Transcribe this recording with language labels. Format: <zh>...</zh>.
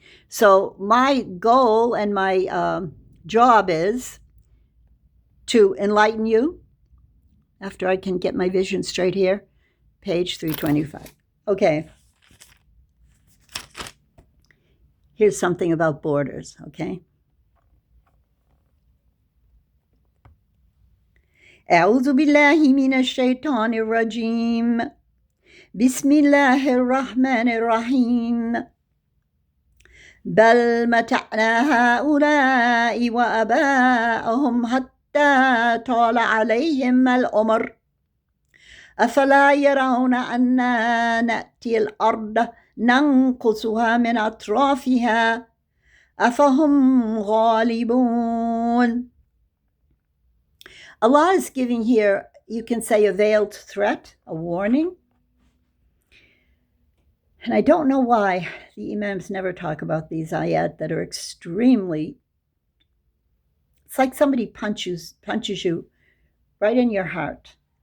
<en>So my goal and my job is to enlighten you, after I can get my vision straight here, page 325. Okay. Here's something about borders, okay?</en> <ar>أعوذ بالله من الشيطان الرجيم بسم الله الرحمن الرحيم بل متعنا هؤلاء وآباءهم حتى طال عليهم العمر أفلا يرون أنا نأتي الأرض ننقصها من أطرافها أفهم غالبون.</ar> <en>Allah is giving here, you can say, a veiled threat, a warning. And I don't know why the Imams never talk about these ayat that are extremely, it's like somebody punches you right in your heart.</en>